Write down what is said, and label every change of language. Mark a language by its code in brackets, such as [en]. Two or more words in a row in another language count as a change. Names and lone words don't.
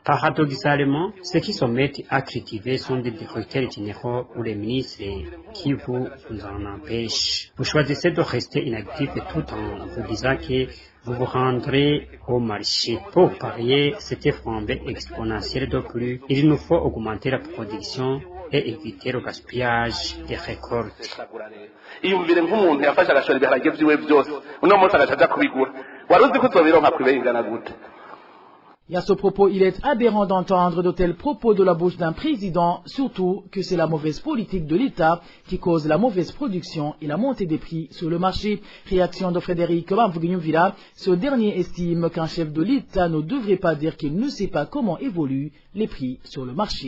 [fr] Paradoxalement, ceux qui se mettent à cultiver sont des directeurs généraux ou les ministres qui vous en empêchent. Vous choisissez de rester inactif tout en vous disant que vous vous rendrez au marché. Pour parier cette flambée exponentielle de plus, il nous faut augmenter la production et éviter le gaspillage des récoltes. [rn] iyumvire nk'umuntu yafashe agashora ibiharage vyiwe byose uno munsi agacaja kubigura wari uzi ko uzobironka kwibengana gute? [fr] Et à ce propos, il est aberrant d'entendre de tels propos de la bouche d'un président, surtout que c'est la mauvaise politique de l'État qui cause la mauvaise production et la montée des prix sur le marché. Réaction de Frédéric Bamvuginyumvila, ce dernier estime qu'un chef de l'État ne devrait pas dire qu'il ne sait pas comment évoluent les prix sur le marché.